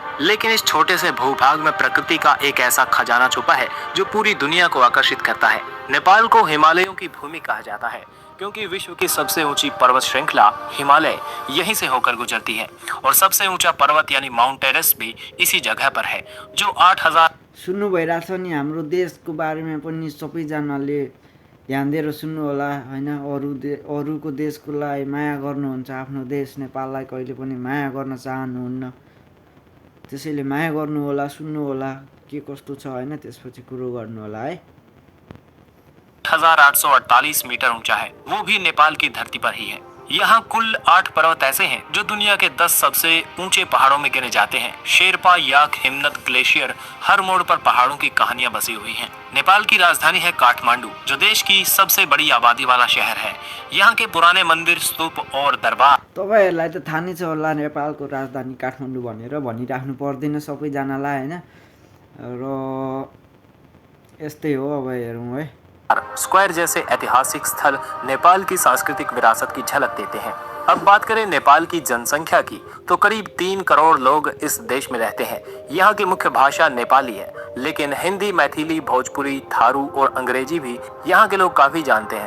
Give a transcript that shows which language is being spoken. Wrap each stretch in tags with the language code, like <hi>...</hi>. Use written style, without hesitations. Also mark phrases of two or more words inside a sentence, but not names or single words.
<hi>लेकिन इस छोटे से भूभाग में प्रकृति का एक ऐसा खजाना छुपा है जो पूरी दुनिया को आकर्षित करता है। नेपाल को हिमालयों की भूमि कहा जाता है, क्योंकि विश्व की सबसे ऊंची पर्वत श्रृंखला हिमालय यहीं से होकर गुजरती है और सबसे ऊंचा पर्वत यानी माउंट एवरेस्ट भी इसी जगह पर है, जो 8000।</hi> <ne>सुन्नु भइरहेछ नि, हाम्रो देशको बारेमा पनि सबैजनाले ध्यान दिएर सुन्नु होला हैन। अरूको देशको लागि माया गर्नुहुन्छ, आफ्नो देश नेपाललाई कहिले पनि माया गर्न चाहनुहुन्न। त्यसैले माया गर्नु होला, सुन्नु होला के कस्तो छ हैन, त्यसपछि कुरो गर्नु होला है।</ne> <hi>8,848 मीटर ऊंचा है, वो भी नेपाल की धरती पर ही है। यहाँ कुल 8 पर्वत ऐसे हैं जो दुनिया के 10 सबसे ऊंचे पहाड़ों में गिने जाते हैं। शेरपा, याक, हिमनद, ग्लेशियर, हर मोड़ पर पहाड़ों की कहानियां बसी हुई हैं। नेपाल की राजधानी है काठमांडू, जो देश की सबसे बड़ी आबादी वाला शहर है। यहाँ के पुराने मंदिर, स्तूप और दरबार।</hi> <ne>तपाईहरुलाई त थाहा नै छ होला नेपालको राजधानी काठमाडौँ भनेर, भनिराख्नु पर्दैन सबैजनालाई हैन। र यस्तै हो, अब हेरौँ है।</ne> <hi>स्क्वायर जैसे ऐतिहासिक स्थल नेपाल की सांस्कृतिक विरासत की झलक देते हैं। अब बात करें नेपाल की जनसंख्या की, तो करीब 3 करोड़ लोग इस देश में रहते हैं। यहाँ की मुख्य भाषा नेपाली है, लेकिन हिंदी, मैथिली, भोजपुरी, थारू और अंग्रेजी भी यहाँ के लोग काफी जानते हैं।</hi>